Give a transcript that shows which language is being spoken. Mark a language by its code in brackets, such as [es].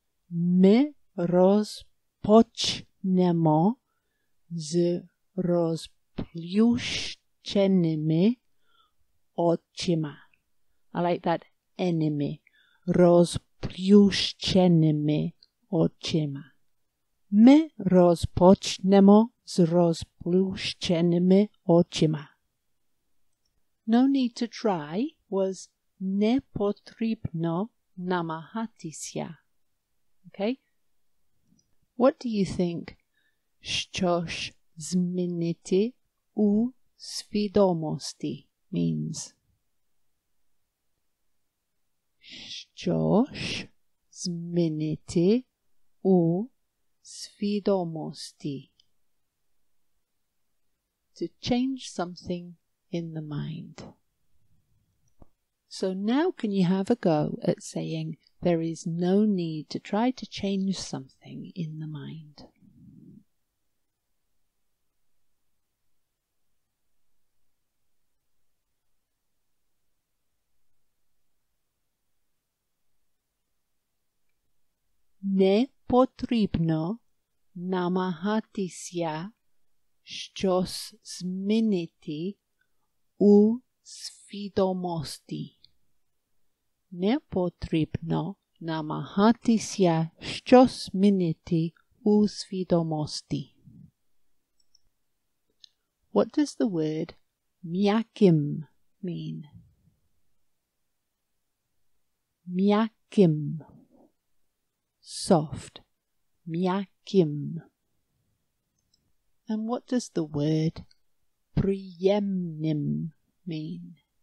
[uk] Ми розпочнемо з розплющеними очима. [en] I like that enemy. [uk] Розплющеними очима. Ми розпочнемо з розплющеними очима. [en] No need to try was [uk] не потрібно намагатися. [en] Okay? What do you think [uk] щось змінити у свідомості [en] means? [uk] Щось змінити у свідомості. [en] To change something in the mind. So now can you have a go at saying there is no need to try to change something in the mind? [uk] Не потрібно намагатися щось змінити у свідомості. Не потрібно намагатися щось змінити у свідомості. [en] What does the word м'яким mean? [uk] М'яким. Soft. М'яким. [en] And what does the word приємним mean?